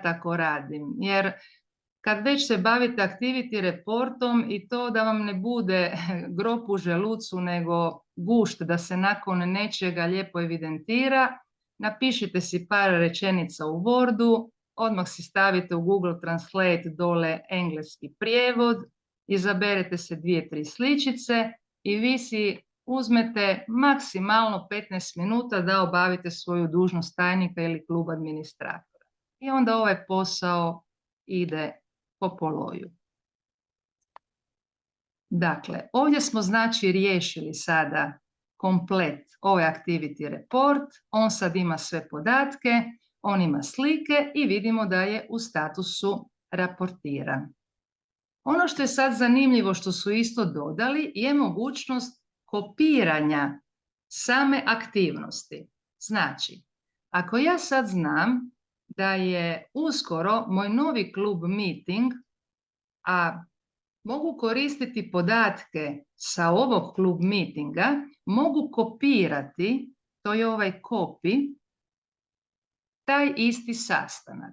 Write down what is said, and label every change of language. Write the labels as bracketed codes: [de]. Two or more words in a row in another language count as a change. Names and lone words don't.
[hr] tako radim, jer kad već se bavite [en] activity reportom [hr] i to da vam ne bude grob u želucu nego gušt da se nakon nečega lijepo evidentira, napišite si par rečenica u Wordu, odmah si stavite u Google Translate dole engleski prijevod, izaberete se 2-3 sličice i vi si uzmete maksimalno 15 minuta da obavite svoju dužnost tajnika ili klub administratora. I onda ovaj posao ide po poloju. Dakle, ovdje smo znači riješili sada komplet ovaj [en] activity report, [hr] on sad ima sve podatke, on ima slike i vidimo da je u statusu raportiran. Ono što je sad zanimljivo što su isto dodali je mogućnost kopiranja same aktivnosti. Znači, ako ja sad znam da je uskoro moj novi klub meeting, a mogu koristiti podatke sa ovog klub meetinga, mogu kopirati, to je ovaj copy, taj isti sastanak.